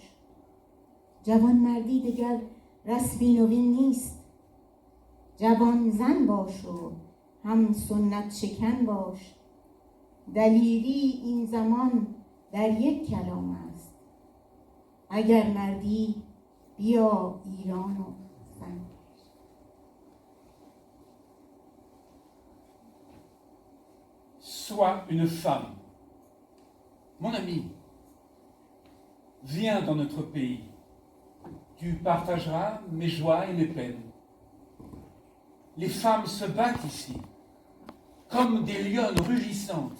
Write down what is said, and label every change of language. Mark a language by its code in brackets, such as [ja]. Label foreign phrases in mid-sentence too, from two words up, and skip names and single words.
[fa] جوان مردی دگر رسمی نوین نیست جوان زن باش و هم سنت شکن باش. دلیری این زمان در یک کلام است اگر مردی بیا ایران و زن. [fr] Sois une femme. Mon ami, viens dans notre pays. Tu partageras mes joies et mes peines. Les femmes se battent ici, comme des lionnes rugissantes.